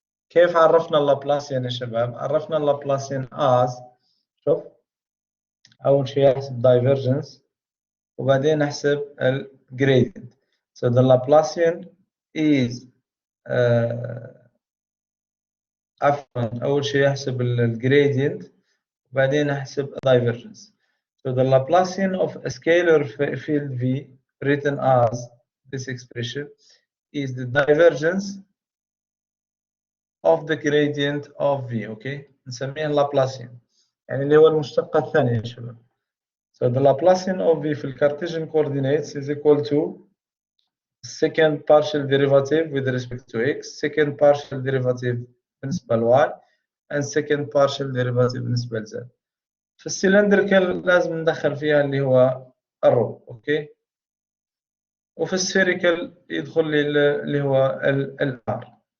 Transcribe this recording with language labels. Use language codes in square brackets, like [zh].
[ar] كيف عرفنا اللابلاسيان يا شباب؟ عرفنا اللابلاسيان as شوف أول شيء أحسب divergence وبعدين أحسب gradient. [en] So the Laplacian is [ar] عفوا أول شيء أحسب gradient وبعدين أحسب divergence. [en] So the Laplacian of a scalar field V written as this expression is the divergence of the gradient of V. [ar] Okay, نسميها Laplacian يعني اللي هو المشتقة الثانية يا شباب. [en] So the Laplacian of V [ar] في الكارتيزيان [en] coordinates is equal to second partial derivative with respect to x, second partial derivative [ar] بالنسبة ل [en] y, and second partial derivative بالنسبة ل z. [ar] في السلندريكال لازم ندخل فيها اللي هو الرو. اوكي. وفي السفيريكال يدخل لي اللي هو الار.